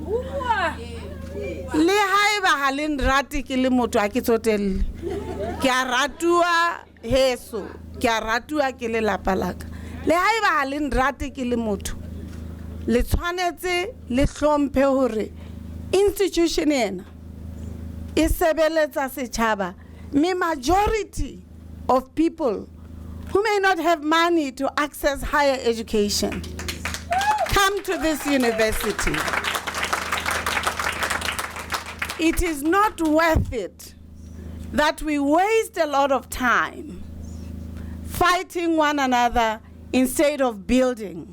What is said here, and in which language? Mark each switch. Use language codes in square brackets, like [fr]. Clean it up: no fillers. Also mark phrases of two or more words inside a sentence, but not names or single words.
[st] le haeba ha le nrate ke le motho a ke tsotelle ke a ratua heso ke a ratua ke le lapa laka le haeba ha le nrate ke le motho le tshwanetse le hlomphe hore institution ena e sebeletsa setjhaba. [en] Me majority of people who may not have money to access higher education come to this university. It is not worth it that we waste a lot of time fighting one another instead of building.